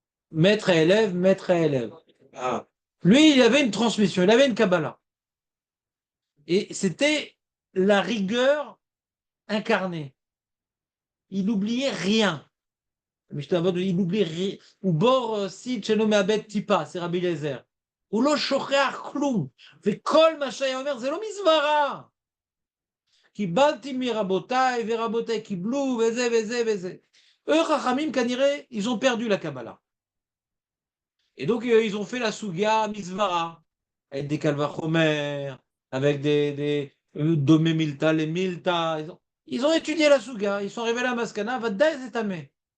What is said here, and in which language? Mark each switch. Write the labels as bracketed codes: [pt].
[fr] Maître et élève, maître et élève. Ah, Lui, il avait une transmission, il avait une Kabbalah. Et c'était la rigueur incarnée. Il n'oubliait rien. Mishnah Avot, il n'oubliait rien. [he] Ou bor si cheno me'abed tipa, [fr] c'est Rabbi Eliezer. [he] הוא לא שוכח כלום, וכל מה שהיה אומר זה לא מזוורה. קיבלתי מרבותיי, ורבותיי קיבלו, וזה וזה וזה. [fr] Eux, Chachamim, כנראה, ils ont perdu la Kabbalah. Et donc, ils ont fait la Sugia Mizvara, avec des Kalvachomer, avec des Domé Milta, les Milta. Ils ont étudié la Sugia, ils sont arrivés à la Maskana, Vadda et Zetamé.